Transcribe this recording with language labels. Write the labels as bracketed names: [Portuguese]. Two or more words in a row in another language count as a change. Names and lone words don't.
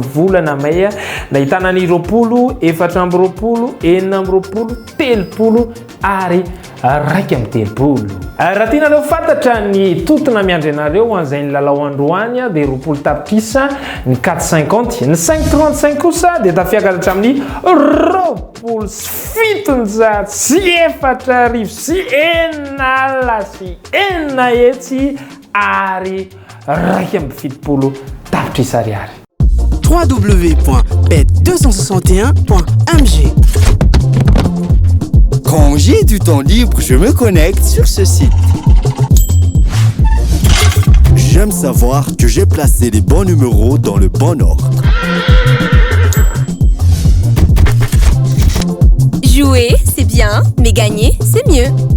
[Malagasy] volana May nahitana ny 20 420 420 telopolo ary raika amby telopolo raha tianareo fantatra ny totona miandry anareo an'izay ny lalao androany de 20 tapitrisa ny 450 ny 535 kosa de tafiakatra amin'ny 7,700 sy 4,400 sy 4 hetsy ary raika amby fitopolo tapitrisa ariary. www.bet261.mg. [French] Quand j'ai du temps libre, je me connecte sur ce site. J'aime savoir que j'ai placé les bons numéros dans le bon ordre. Jouer, c'est bien, mais gagner, c'est mieux.